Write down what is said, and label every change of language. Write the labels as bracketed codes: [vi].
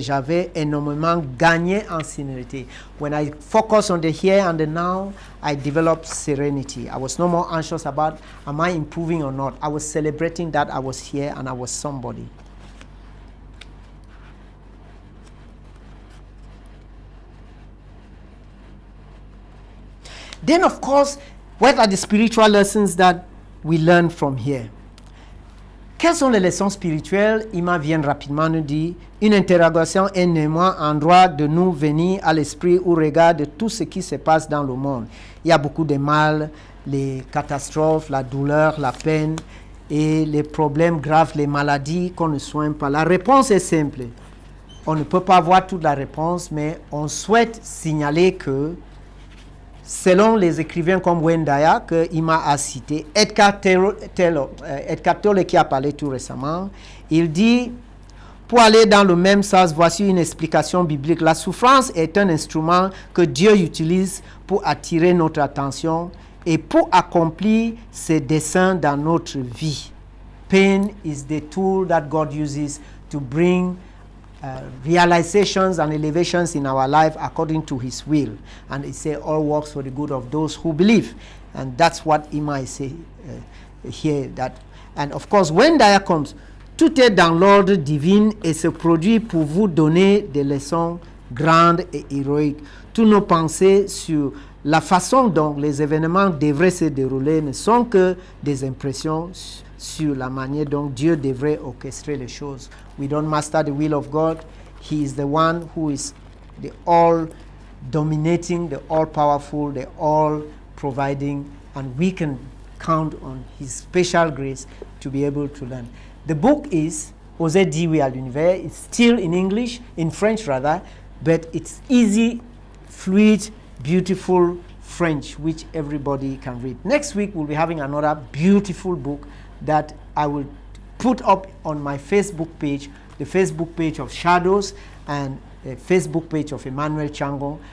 [fr] J'avais énormément gagné en sérénité. [en] When I focus on the here and the now, I developed serenity. I was no more anxious about am I improving or not. I was celebrating that I was here and I was somebody. Then, of course, what are the spiritual lessons that we learn from here? [fr] Quelles sont les leçons spirituelles? Ima vient rapidement nous dire une interrogation est néanmoins en droit de nous venir à l'esprit au regard de tout ce qui se passe dans le monde. Il y a beaucoup de mal, les catastrophes, la douleur, la peine et les problèmes graves, les maladies qu'on ne soigne pas. La réponse est simple. On ne peut pas avoir toute la réponse, mais on souhaite signaler que selon les écrivains comme Wendaya, qu'il m'a cité, Edgar Tolle qui a parlé tout récemment, il dit, pour aller dans le même sens, voici une explication biblique. La souffrance est un instrument que Dieu utilise pour attirer notre attention et pour accomplir ses desseins dans notre vie. [en] Pain is the tool that God uses to bring realizations and elevations in our life according to his will. And it says all works for the good of those who believe. And that's what Ima is saying here. And of course, when Daya comes, [fr] tout est dans l'ordre divin et se produit pour vous donner des leçons grandes et héroïques. Toutes nos pensées sur la façon dont les événements devraient se dérouler ne sont que des impressions sur la manière dont Dieu devrait orchestrer les choses. [en] We don't master the will of God. He is the one who is the all-dominating, the all-powerful, the all-providing, and we can count on his special grace to be able to learn. The book is Osez dire oui à l'univers. It's still in English, in French rather, but it's easy, fluid, beautiful French, which everybody can read. Next week, we'll be having another beautiful book that I will put up on my Facebook page, the Facebook page of Shadows and the Facebook page of Emmanuel CHIANGONG.